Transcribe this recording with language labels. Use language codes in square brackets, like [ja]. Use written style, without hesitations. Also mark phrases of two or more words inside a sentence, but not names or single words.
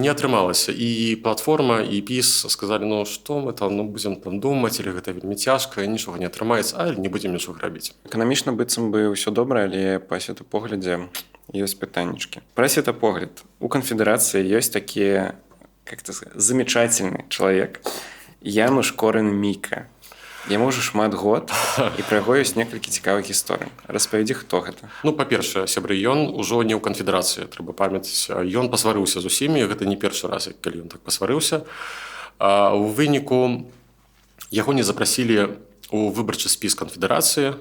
[be] Не атрымалася. І платформа, і ПіС сказалі, ну што мы там, ну будзем там думаць, или гэта вельмі цяжка, нічога не атрымаецца, а не будзем нічога рабіць. Эканамічна быццам бы ўсё добра, але па светапоглядзе ёсць пытаннічкі. Пра светапогляд. У канфедэрацыі ёсць такі, [ru] как это сказать, замечательны чалавек, Януш Корвін-Міка. [be] Яму ўжо шмат год, і пра яго ёсць некалькі цікавых гісторый. Распавядзі, хто гэта? Ну, па-першае, сябры, ён ужо не ў канфедэрацыі, трэба памятаць. Ён пасварыўся з усімі, гэта не першы раз, калі ён так пасварыўся. У выніку яго не запрасілі у выбарчы спіс канфедэрацыі.